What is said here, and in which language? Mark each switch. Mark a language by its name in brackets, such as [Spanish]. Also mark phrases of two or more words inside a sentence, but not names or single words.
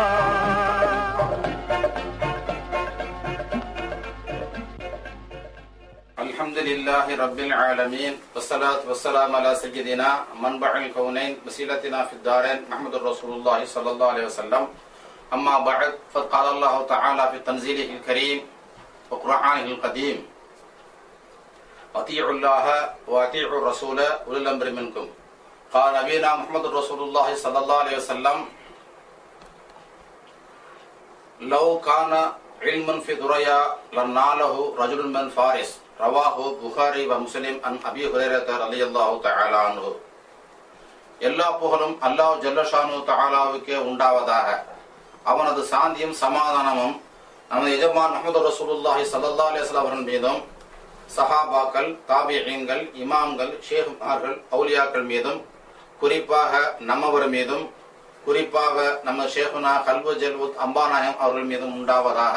[Arabic] الحمد لله رب العالمين والصلاة والسلام على سيدنا منبع الكونين وسيلتنا في الدارين محمد رسول الله صلى الله عليه وسلم أما بعد فقال الله تعالى في تنزيله الكريم والقرآن القديم أطيعوا الله وأطيعوا الرسول أولي الأمر منكم قال نبينا محمد رسول الله صلى الله عليه وسلم لو كان علم في ذريا لناله رجل من فارس رواه البخاري ومسلم عن أبي هريرة رضي الله تعالى عنه. [Tamil] எல்லா புகழும் அல்லாஹ் [Arabic] جل شأنه تعالى [Tamil] உண்டாவதாக. அவனது சாந்தியும் சமாதானமும் நமது எஜமான் முஹம்மது [Arabic] رسول الله صلى الله عليه وسلم [Tamil] அவர்கள் மீதும் சஹாபாக்கள் தாபிஈன்கள் இமாம்கள் ஷேகுமார்கள் அவுலியாக்கள் மீதும் குறிப்பாக நம்மவர் மீதும் குறிப்பாக நம்ம ஷேகுனா கல்வ ஜல்வுத் அம்பாநாயம் அவர்கள் மீதும் உண்டாவதாக.